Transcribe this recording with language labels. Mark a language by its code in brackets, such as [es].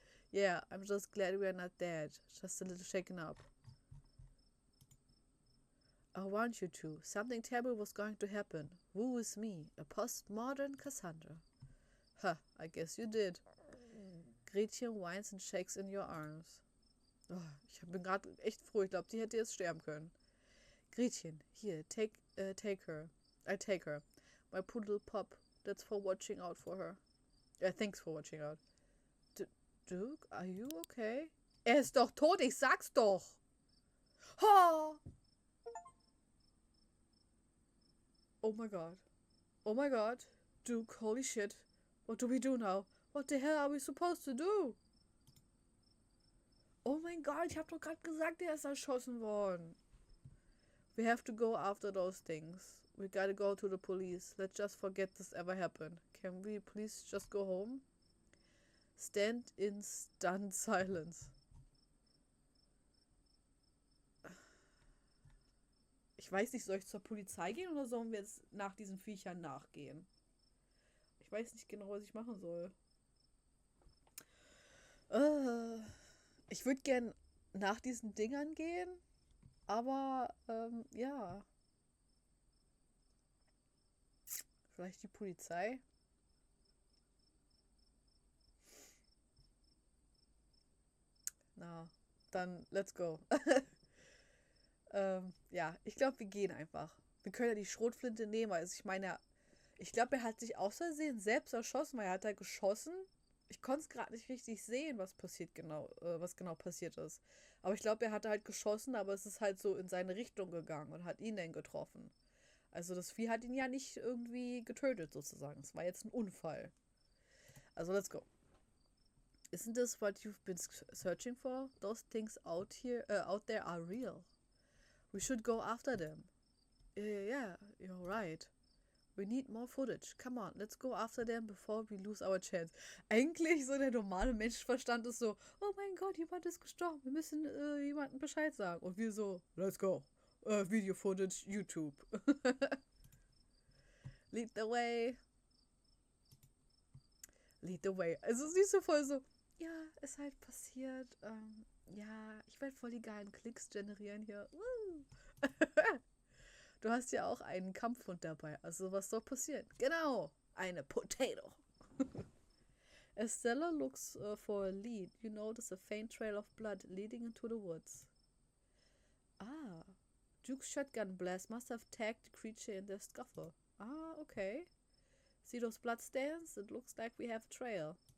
[en] Yeah, I'm just glad we are not dead. Just a little shaken up. I want you to. Something terrible was going to happen. Woo is me. A postmodern Cassandra. Ha, I guess you did. Gretchen whines and shakes in your arms. [de] Oh, ich bin gerade echt froh. Ich glaube, die hätte jetzt sterben können. [en] Gretchen, here, take her. I take her. My poodle Pop. That's for watching out for her. Thanks for watching out. Duke, are you okay? [de] Er ist doch tot, ich sag's doch. Ha! [en] Oh my god. Oh my god. Duke, holy shit. What do we do now? What the hell are we supposed to do? [de] Oh mein Gott, ich hab doch gerade gesagt, er ist erschossen worden. [en] We have to go after those things. We gotta go to the police. Let's just forget this ever happened. Can we please just go home? Stand in stunned silence. [de] Ich weiß nicht, soll ich zur Polizei gehen oder sollen wir jetzt nach diesen Viechern nachgehen? Ich weiß nicht genau, was ich machen soll. Ich würde gern nach diesen Dingern gehen, aber ja. Vielleicht die Polizei? Na, dann [en] let's go. [de] Ja, ich glaube, wir gehen einfach. Wir können ja die Schrotflinte nehmen. Also ich meine, ich glaube, er hat sich aus Versehen selbst erschossen, weil er hat da geschossen. Ich konnte es gerade nicht richtig sehen, was genau passiert ist. Aber ich glaube, er hatte halt geschossen, aber es ist halt so in seine Richtung gegangen und hat ihn dann getroffen. Also das Vieh hat ihn ja nicht irgendwie getötet sozusagen. Es war jetzt ein Unfall. Also [en] let's go. Isn't this what you've been searching for? Those things out there are real. We should go after them. Yeah, you're right. We need more footage. Come on, let's go after them before we lose our chance. [de] Eigentlich so der normale Menschenverstand ist so, oh mein Gott, jemand ist gestorben. Wir müssen jemandem Bescheid sagen. Und wir so, [en] let's go. Video footage, [de] YouTube. [en] Lead the way. Lead the way. [de] Also siehst du voll so, ja, ist halt passiert. Ja, ich werde voll die geilen Klicks generieren hier. Du hast ja auch einen Kampfhund dabei. Also was soll passieren? Genau, eine Potato. [en] As Stella looks for a lead, you notice a faint trail of blood leading into the woods. Ah, Duke's shotgun blast must have tagged the creature in their scuffle. Ah, okay. See those blood stains? It looks like we have a trail.